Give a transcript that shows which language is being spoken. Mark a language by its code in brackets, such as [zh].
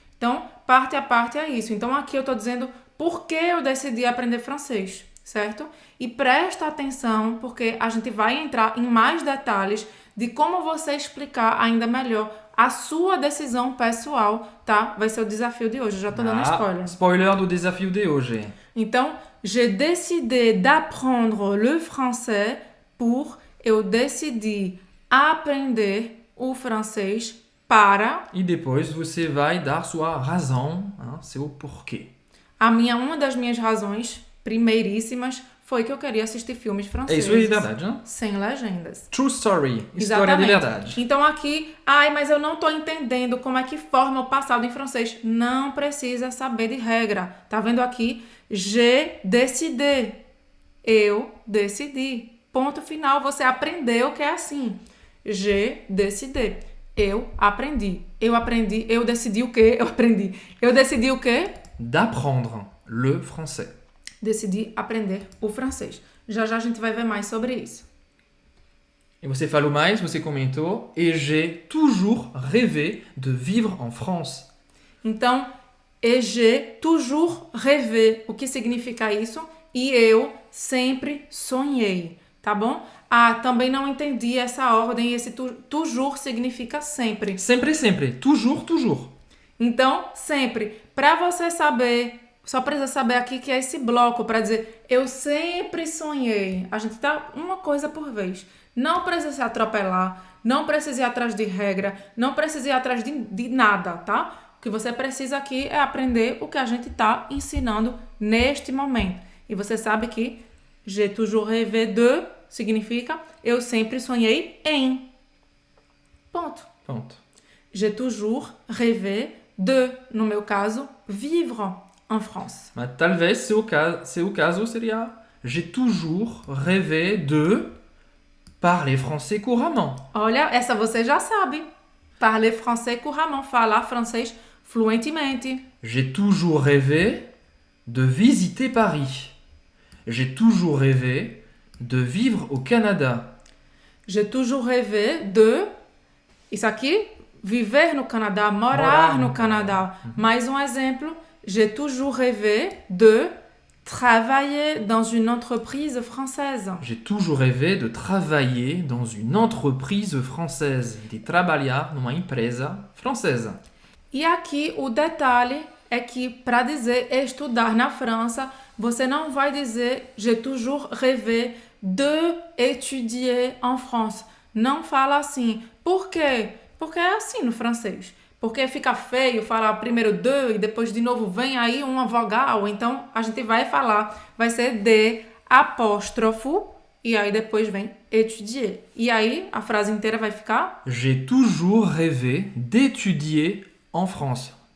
[pt] Então, parte a parte é isso. Então, aqui eu estou dizendo por que eu decidi aprender francês, certo? E presta atenção, porque a gente vai entrar em mais detalhes de como você explicar ainda melhor a sua decisão pessoal, tá? Vai ser o desafio de hoje. Eu já estou dando spoiler. Spoiler do desafio de hoje. [fr] Então, j'ai décidé d'apprendre le français pour... [pt] Eu decidi aprender o francês para... E depois você vai dar sua razão, seu porquê. Uma das minhas razões primeiríssimas foi que eu queria assistir filmes franceses. isso aí, verdade, né? Sem legendas. [en] True story, [pt] história de verdade. Então aqui, mas eu não tô entendendo como é que forma o passado em francês. Não precisa saber de regra. Tá vendo aqui? [fr] J'ai décidé. [pt] Eu decidi. Ponto final, você aprendeu que é assim. [fr] J'ai décidé. [pt] Eu aprendi. Eu decidi o quê? Eu aprendi. Eu decidi o quê? [fr] D'apprendre le français. [pt] Decidi aprender o francês. Já já a gente vai ver mais sobre isso. E você falou mais, você comentou. [fr] Et j'ai toujours rêvé de vivre en France. [pt] Então, [fr] et j'ai toujours rêvé. [pt] O que significa isso? E eu sempre sonhei, tá bom? Também não entendi essa ordem. Esse toujours significa sempre. Sempre, sempre. Toujours, toujours. Então, sempre. Para você saber, só precisa saber aqui que é esse bloco para dizer eu sempre sonhei. A gente dá uma coisa por vez. Não precisa se atropelar, não precisa ir atrás de regra, não precisa ir atrás de nada, tá? O que você precisa aqui é aprender o que a gente está ensinando neste momento. E você sabe que [fr] j'ai toujours rêvé de [pt] significa eu sempre sonhei em. Ponto. Ponto. [fr] J'ai toujours rêvé de, [pt] no meu caso, [fr] vivre en France. [pt] Mas talvez seu caso seria [fr] j'ai toujours rêvé de parler français couramment. [pt] Olha, essa você já sabe. [fr] Parler français couramment, [pt] falar francês fluentemente. [fr] J'ai toujours rêvé de visiter Paris. J'ai toujours rêvé de vivre au Canada. J'ai toujours rêvé de... [pt] Isso aqui, viver no Canadá, morar no Canadá. Mais um exemplo. [fr] J'ai toujours rêvé de travailler dans une entreprise française. J'ai toujours rêvé de travailler dans une entreprise française. [pt] De trabalhar numa empresa francesa. E aqui o detalhe é que para dizer estudar na França, você não vai dizer [fr] j'ai toujours rêvé de étudier en France. [pt] Não fala assim. Por quê? Porque é assim no francês. Porque fica feio falar primeiro de e depois de novo vem aí uma vogal. Então a gente vai falar, vai ser de apóstrofo e aí depois vem étudier. E aí a frase inteira vai ficar [fr] J'ai toujours rêvé d'étudier en France.